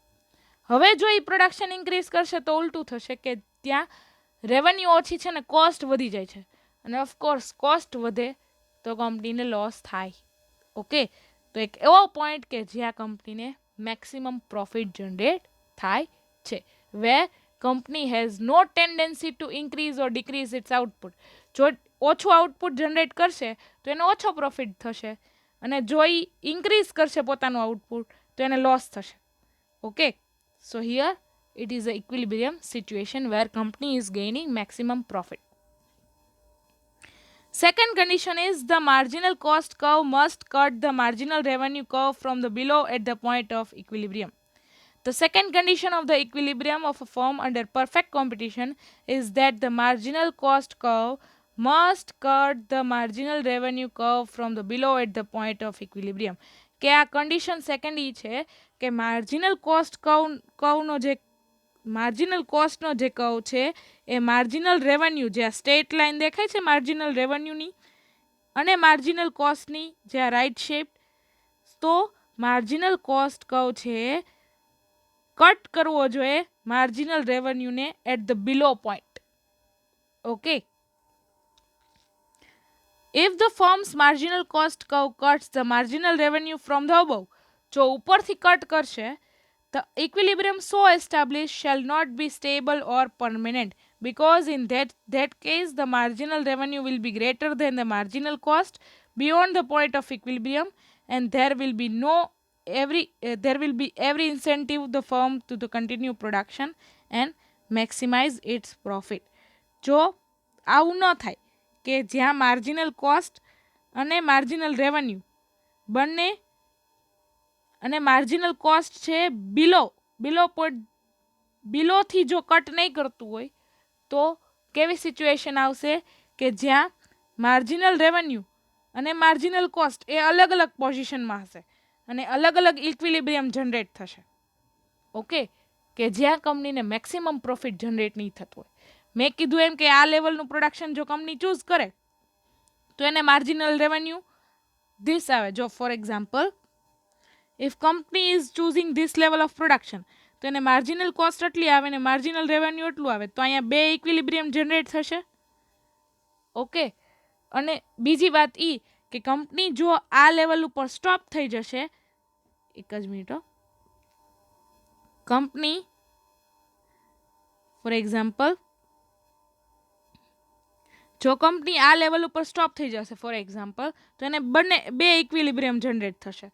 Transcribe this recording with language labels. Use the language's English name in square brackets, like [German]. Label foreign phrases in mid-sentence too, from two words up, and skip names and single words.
[Gujarati] હવે જો એ [English] production increase [Gujarati] કરશે તો ઉલટું થશે કે ત્યાં રેવન્યુ ઓછી છે ને કોસ્ટ વધી જાય છે, અને ઓફકોર્સ કોસ્ટ વધે તો કંપનીને લોસ થાય. ઓકે, તો એક એવો પોઈન્ટ કે જ્યાં કંપનીને [English] maximum profit generate [Gujarati] થાય છે, [English] where company has no tendency to increase or decrease its output. [Gujarati] જો ઓછું [English] output generate [Gujarati] કરશે તો એને ઓછો પ્રોફિટ થશે, અને જો એ ઇન્ક્રીઝ કરશે પોતાનું આઉટપુટ તો એને લોસ થશે. ઓકે, [English] so here it is a equilibrium situation where company is gaining maximum profit. Second condition is the marginal cost curve must cut the marginal revenue curve from the below at the point of equilibrium. The second condition of the equilibrium of a firm under perfect competition is that the marginal cost curve must cut the marginal revenue curve from the below at the point of equilibrium. [Gujarati] કે આ [English] condition second [Gujarati] એ છે કે [English] marginal cost curveનો [Gujarati] જે [English] marginal costનો [Gujarati] જે કર્વ છે એ [English] marginal revenue, [Gujarati] જે આ [English] state line [Gujarati] દેખાય છે [English] marginal revenueની [Gujarati] અને [English] marginal costની, [Gujarati] જે આ [English] right shape, [Gujarati] તો [English] marginal cost curve [Gujarati] છે કટ કરવો જોઈએ [English] marginal revenueને at the below point. okay, if the firm's marginal cost curve cuts the marginal revenue from the above, જો [Gujarati] ઉપરથી કટ કરશે, [English] the equilibrium so established shall not be stable or permanent, because in that case the marginal revenue will be greater than the marginal cost beyond the point of equilibrium, and there will be every incentive the firm to continue production and maximize its profit. [Gujarati] જો આવું ન થાય કે જ્યાં [English] marginal cost [Gujarati] અને [English] marginal revenue [Gujarati] બંને અને [English] marginal cost [Gujarati] છે બિલોથી જો કટ નહીં કરતું હોય તો કેવી સિચ્યુએશન આવશે કે જ્યાં [English] marginal revenue [Gujarati] અને [English] marginal cost [Gujarati] એ અલગ અલગ પોઝિશનમાં હશે અને અલગ અલગ [English] equilibrium generate [Gujarati] થશે. ઓકે, કે જ્યાં કંપનીને [English] maximum profit generate [Gujarati] નહીં થતું હોય. મેં કીધું એમ કે આ લેવલનું પ્રોડક્શન જો કંપની ચૂઝ કરે તો એને [English] marginal revenue this [Gujarati] આવે. [English] જો for example, if company is choosing this level of production [Gujarati] તો એને [English] marginal cost [Gujarati] એટલી આવે ને [English] marginal revenue [Gujarati] એટલું આવે, તો અહીંયા બે [English] equilibrium generate [Gujarati] થશે. ઓકે, અને બીજી વાત એ કે કંપની જો આ લેવલ ઉપર સ્ટોપ થઈ જશે, એક જ મિનિટ, કંપની [English] for example [Gujarati] જો કંપની આ લેવલ ઉપર સ્ટોપ થઈ જશે [English] for example, [Gujarati] તો એને બે [English] equilibrium generate [Gujarati] થશે.